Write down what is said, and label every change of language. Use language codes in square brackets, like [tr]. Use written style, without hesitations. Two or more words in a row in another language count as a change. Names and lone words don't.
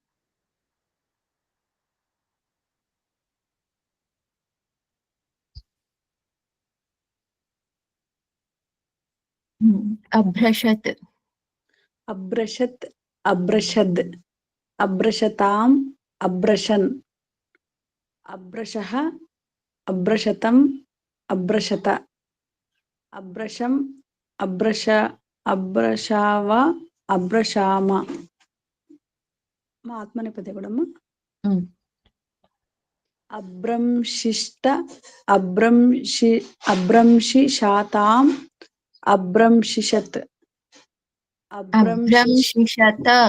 [sa] అభ్రషత్ अभ्रशत् अभ्रशद् अभ्रशताम् अभ्रशन् अभ्रशः अभ्रशतम् अभ्रशत अभ्रशम् अभ्रश अभ्रशाव अभ्रशाम [te] మా ఆత్మనేపథ్య కూడా [sa] అభ్రంశిష్ట అభ్రంశిషాతాం అభ్రంశిషత్ అభ్రంశిషత